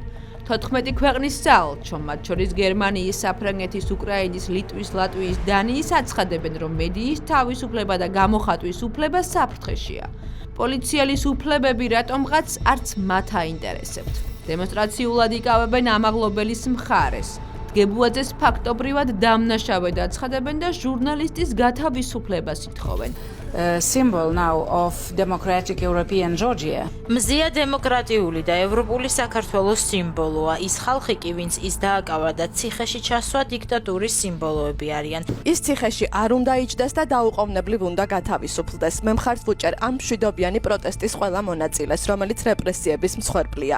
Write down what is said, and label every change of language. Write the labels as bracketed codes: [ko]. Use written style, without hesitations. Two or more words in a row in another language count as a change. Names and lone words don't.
[ka] 14 ქვეყნის საელჩო, მათ შორის გერმანიის, საფრანგეთის, უკრაინის, ლიტვის, ლატვიის, დანიის აცხადებენ, რომ მედიის თავისუფლება და გამოხატვის უფლება საფრთხეშია. პოლიციელის უფლებები რატომღაც არც მათ აინტერესებთ. დემონსტრაციულად იკავებენ ამაღლობელის მხარეს. დგებუაძეს ფაქტობრივად დამნაშავედ აცხადებენ და ჟურნალისტის გათავისუფლებას ითხოვენ. [en] Symbol now of democratic European Georgia. [ka] მზია დემოკრატიული და ევროპული საქართველოს სიმბოლოა. ის ხალხი კი, ვინც ის დააკავა და ციხეში ჩასვა დიქტატურის სიმბოლოები არიან. ის ციხეში არ უნდა იჯდეს და დაუყოვნებლივ უნდა გათავისუფლდეს. მე მხარს ვუჭერ ამ მშვიდობიანი პროტესტის ყველა მონაწილეს, რომელიც რეპრესიების მსხვერპლია.